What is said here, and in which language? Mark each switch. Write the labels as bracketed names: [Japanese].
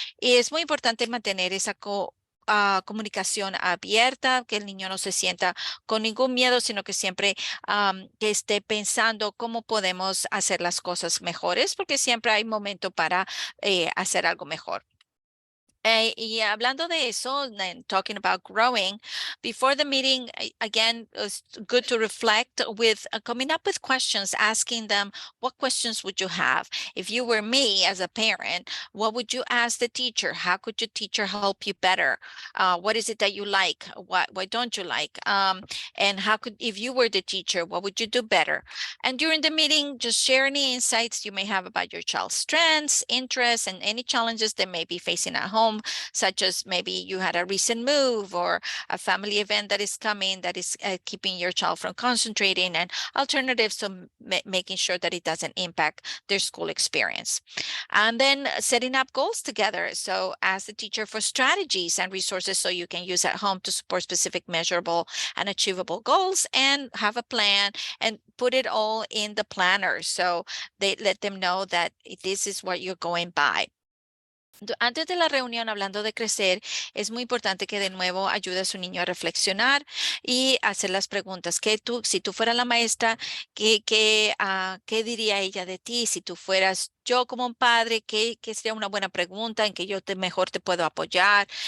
[Spanish] Y es muy importante mantener esa comunicación abierta, que el niño no se sienta con ningún miedo, sino que siempre que esté pensando cómo podemos hacer las cosas mejores, porque siempre hay momento para hacer algo mejor. Y hablando de eso, [English] and talking about growing, before the meeting, again, it's good to reflect with coming up with questions, asking them, what questions would you have? If you were me as a parent, what would you ask the teacher? How could your teacher help you better? What is it that you like? What don't you like? And how could, if you were the teacher, what would you do better? And during the meeting, just share any insights you may have about your child's strengths, interests, and any challenges they may be facing at home, such as maybe you had a recent move or a family event that is coming that is keeping your child from concentrating, and alternatives to making sure that it doesn't impact their school experience. And then setting up goals together. So ask the teacher for strategies and resources so you can use at home to support specific measurable and achievable goals, and have a plan and put it all in the planner. So they let them know that this is what you're going by. [Spanish] Antes de la reunión, hablando de crecer, es muy importante que de nuevo ayude a su niño a reflexionar y hacer las preguntas. Si tú fueras la maestra, ¿qué diría ella de ti? Si tú fueras yo como un padre, ¿qué sería una buena pregunta en que yo mejor te puedo apoyar?